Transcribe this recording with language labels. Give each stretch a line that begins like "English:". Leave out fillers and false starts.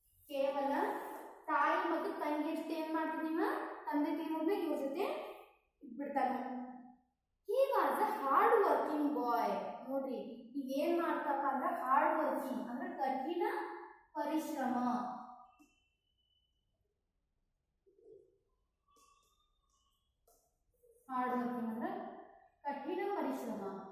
Kannada: ಕೇವಲ ತಾಯಿ ಮತ್ತು ತಂಗಿ ಜೊತೆ ಏನ್ ಮಾಡ್ತಿದೀವ, ತಂದೆ ತೀರೋದ್ನ ಇವ್ರ ಜೊತೆ ಬಿಡ್ತಾನೆ.
English: He was a hard working boy.
Kannada: ನೋಡ್ರಿ ಇವೇನ್ ಮಾಡ್ತಪ್ಪ ಅಂದ್ರೆ
English: hard working
Kannada: ಅಂದ್ರೆ ಕಠಿಣ ಪರಿಶ್ರಮ.
English: hard working
Kannada: ಅಂದ್ರೆ ಕಠಿಣ ಪರಿಶ್ರಮ.